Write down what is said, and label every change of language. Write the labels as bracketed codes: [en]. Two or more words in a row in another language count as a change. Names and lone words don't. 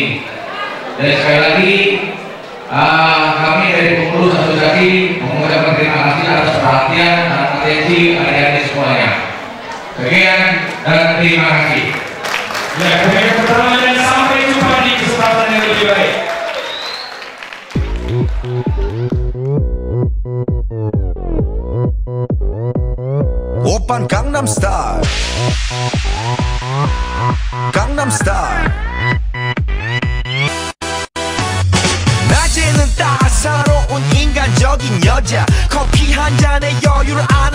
[id] Dan sekali lagi kami dari pengurus asosiasi mengucapkan terima kasih atas perhatian dan atensi adik-adik semuanya. Sekian dan terima kasih. Ya, kemudian pertama dan sampai jumpa di kesempatan yang lebih baik. [ko] 오빤 강남스타일 강남스타일 낮에는 따사로운 인간적인 여자 커피 한 잔에 여유를 아는